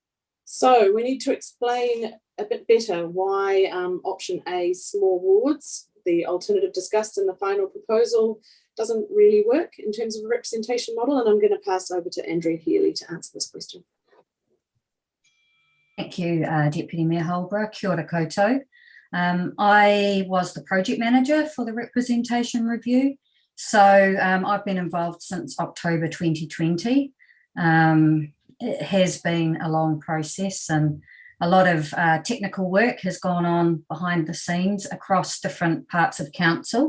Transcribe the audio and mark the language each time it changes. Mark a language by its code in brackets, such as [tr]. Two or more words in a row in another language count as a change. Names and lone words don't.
[en] So we need to explain a bit better why option A, small wards, the alternative discussed in the final proposal doesn't really work in terms of a representation model, and I'm going to pass over to Andrea Healy to answer this question. Thank you, Deputy Mayor Holbrook. [mi] Kia ora koutou. [en] I was the project manager for the representation review. So I've been involved since October 2020. It has been a long process, and a lot of technical work has gone on behind the scenes across different parts of council.